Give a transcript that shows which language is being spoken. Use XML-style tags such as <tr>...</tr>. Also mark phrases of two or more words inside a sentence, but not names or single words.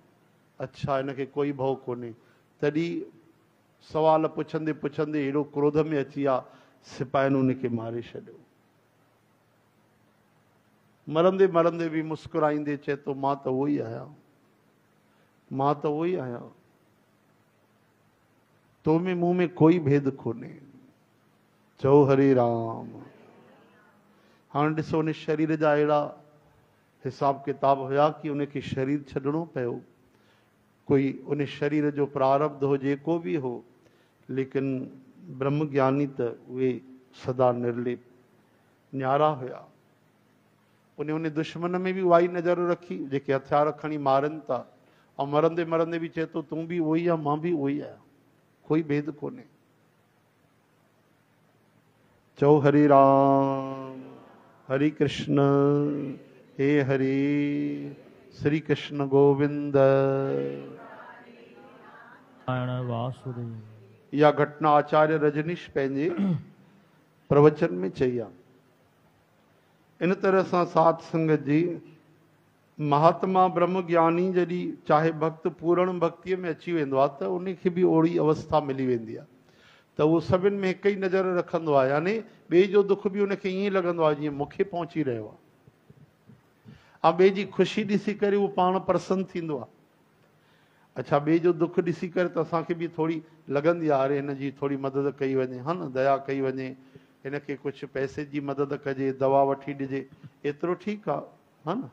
<sd>अच्छा, हिनखे कोई भउ कोन्हे। तॾहिं सवाल पुछंदे पुछंदे हेॾो क्रोध में अची विया, सिपाहियुनि उनखे मारे छॾियो। मरंदे मरंदे बि मुस्कुराईंदे चए थो, मां त उहो ई आहियां, मां त उहो ई आहियां, तो में मूं में कोई भेद कोन्हे। चओ हरे राम। हाणे ॾिसो, उन शरीर जा अहिड़ा हिसाब किताब हुया कि उनखे शरीर छॾिणो पियो। कोई उन शरीर जो प्रारब्ध हो, जेको बि हो, लेकिन ब्रह्म ज्ञानी त उहे सदा निर्लेप न्यारा हुया। उन दुश्मन में बि उहा ई नज़र रखी जेके हथियार खणी मारनि था, ऐं मरंदे मरंदे बि चए थो, तूं बि उहो ई आहे, मां बि उहो ई आहियां, कोई भेद कोन्हे। चओ हरे राम, हरे कृष्ण, हे हरे, श्री कृष्ण गोविंद। इहा घटना आचार्य रजनीश पंहिंजे प्रवचन में चई आहे। इन तरह सां साध संगत जी, महात्मा ब्रह्म ज्ञानी जॾहिं चाहे भक्त पूर्ण भक्तीअ में अची वेंदो आहे त उनखे बि ओड़ी अवस्था मिली वेंदी आहे त उहो सभिनि में हिकु ई नज़र रखंदो आहे। यानी ॿिए जो दुख बि उनखे ईअं लॻंदो आहे जीअं मूंखे पहुची रहियो आहे, ऐं ॿिए जी ख़ुशी ॾिसी करे उहो पाण प्रसन्न थींदो आहे। अच्छा, ॿिए जो दुख ॾिसी करे त असांखे बि थोरी लॻंदी आहे, अरे हिन जी थोरी मदद कई वञे, हा न, दया कई वञे, हिनखे कुझु पैसे जी मदद कजे, दवा वठी ॾिजे, एतिरो ठीकु आहे, हा न।</sd>